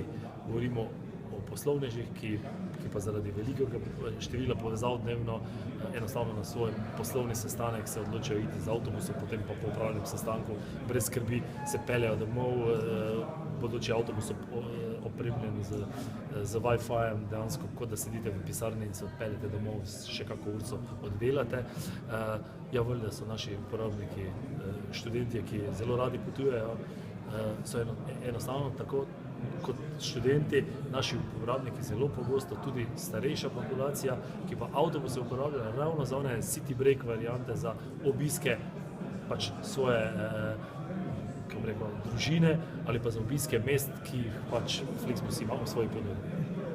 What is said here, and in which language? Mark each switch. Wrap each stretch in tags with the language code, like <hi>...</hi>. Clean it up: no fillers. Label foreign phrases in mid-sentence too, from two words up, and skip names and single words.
<sl>Govorimo o poslovnežih, ki pa zaradi velikega števila povezav dnevno enostavno na svoj poslovni sestanek se odločajo iti z avtobusom, potem pa po opravljenem sestanku brez skrbi se peljejo domov, bodoči avtobus opremljen z Wi-Fi-jem, dejansko kot da sedite v pisarni in se odpeljete domov, še kako urco oddelate. Valjda so naši uporabniki študentje, ki zelo radi potujejo, so enostavno tako kot študenti, naši uporabniki zelo pogosto, tudi starejša populacija, ki pa avtobuse uporabljajo ravno za one</sl> <en>city break</en> <sl>variante, za obiske pač svoje družine ali pa za obiske mest, ki jih pač Flixbus ima v svoji ponudbi.</sl>